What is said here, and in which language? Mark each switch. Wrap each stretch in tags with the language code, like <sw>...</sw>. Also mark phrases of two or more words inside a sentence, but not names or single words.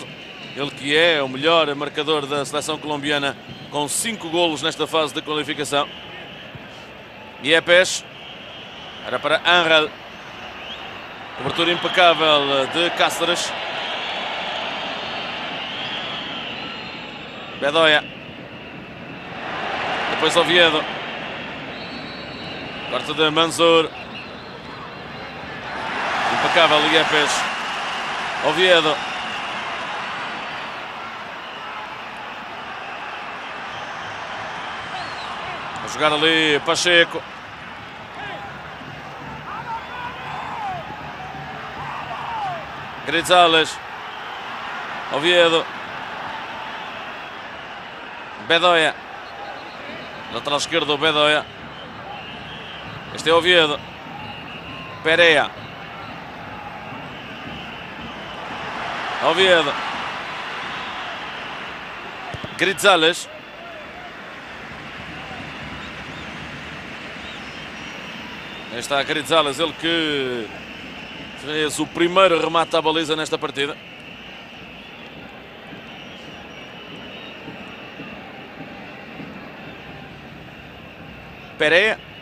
<pt>Ele que é o melhor marcador da seleção colombiana, com 5 golos nesta fase de qualificação. Yepes. Era para Ángel. Cobertura impecável de Cáceres. Bedoya. Depois Oviedo. Corte de Manzur. Impecável Yepes. Oviedo. A jogar ali Pacheco. Grizales. Oviedo. Bedoya. Lateral esquerdo, Bedoya. Este é Oviedo. Pereira. Oviedo. Grizales. Aí está Grizales, ele que fez o primeiro remate à baliza nesta partida. Pereira.</pt>